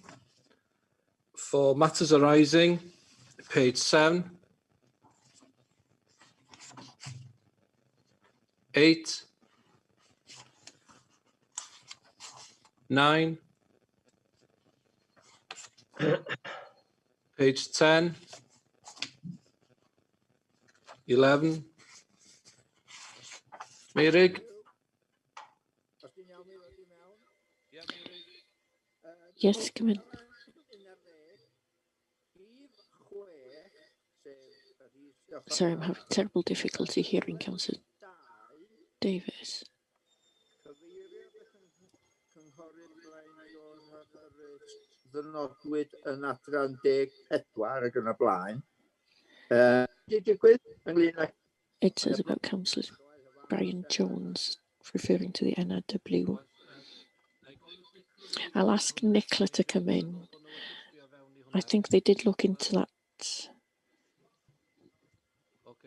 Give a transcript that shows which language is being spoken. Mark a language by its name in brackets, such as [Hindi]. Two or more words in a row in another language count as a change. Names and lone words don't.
[English] For matters arising, page 7, 8, 9, page 10, 11, Meirig. Yes, come in. Sorry, I'm having terrible difficulty hearing Councillor Davis. [Welsh] Ddynodwyd yn adran 14 ac yn y blaen. [English] It says about Councillor Brian Jones referring to the NRW. I'll ask Nicola to come in. I think they did look into that. Okay.